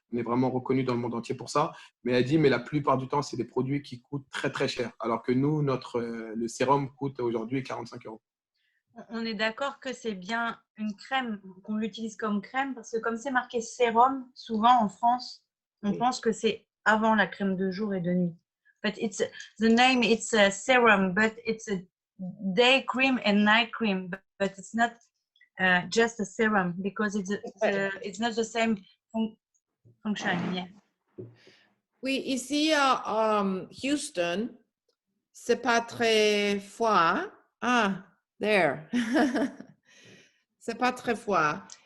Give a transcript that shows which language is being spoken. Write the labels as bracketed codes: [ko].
[fr] On est vraiment reconnu dans le monde entier pour ça. Mais elle dit, mais la plupart du temps, c'est des produits qui coûtent très, très cher. Alors que nous, le sérum coûte aujourd'hui 45 euros. On est d'accord que c'est bien une crème, qu'on l'utilise comme crème, parce que comme c'est marqué sérum, souvent en France, on Oui. pense que c'est avant la crème de jour et de nuit. [en] But the name it's a serum, but it's a day cream and night cream, but it's not just a serum because it's not the same function. Yeah. [fr] Oui, ici à Houston, c'est pas très froid. [en] Ah, there. [fr] C'est pas très froid.